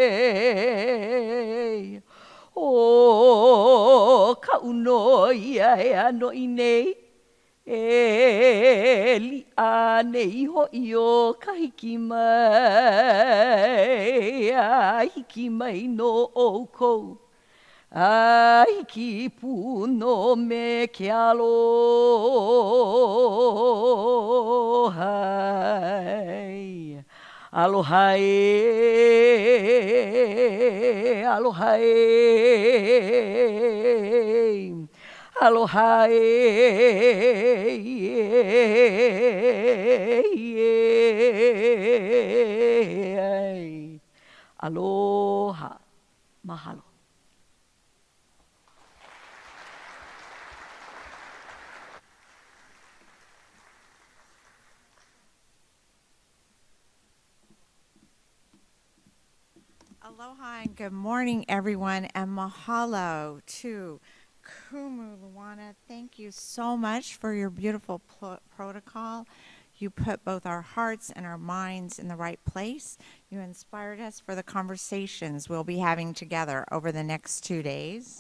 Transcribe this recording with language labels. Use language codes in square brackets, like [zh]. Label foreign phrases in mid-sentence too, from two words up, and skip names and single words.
[haw] o ka uno ia no inei e li'a nei ho'i o ka hiki mai, a hiki mai no oukou, a hiki pu no me ke aloha. Aloha e, aloha e. Aloha aloha, mahalo. [en] Aloha and good morning, everyone, and mahalo to Kumu, Luana. Thank you so much for your beautiful protocol. You put both our hearts and our minds in the right place. You inspired us for the conversations we'll be having together over the next 2 days.